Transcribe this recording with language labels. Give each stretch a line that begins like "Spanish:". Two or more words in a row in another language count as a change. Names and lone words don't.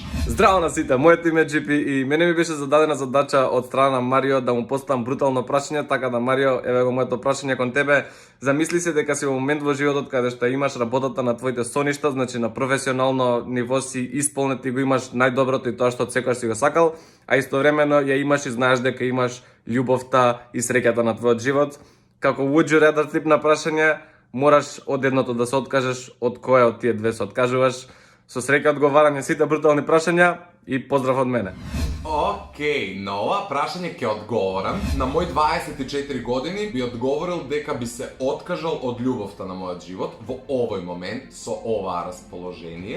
Macedonian: Здраво на сите, моето име е GP и мене ми беше зададена задача од страна на Марио да му поставам брутално прашање, така да Марио, еве го моето прашање кон тебе. Замисли се дека си во момент во животот каде што имаш работата на твоите соништа, значи на професионално ниво си исполнет и го имаш најдоброто и тоа што секогаш си го сакал, а истовремено ја имаш и знаеш дека имаш љубовта и среќата на твојот живот. Како
English: would you rather
Macedonian: тип на прашање, мораш од едното да се откажеш, од кое од тие две се откажуваш. Со среќа одговарање сите брутални прашања и поздрав од мене. Океј, на ова прашање ќе одговорам. На мој 24 години би одговорил дека би се откажал од љубовта на мојот живот во овој момент со оваа расположение.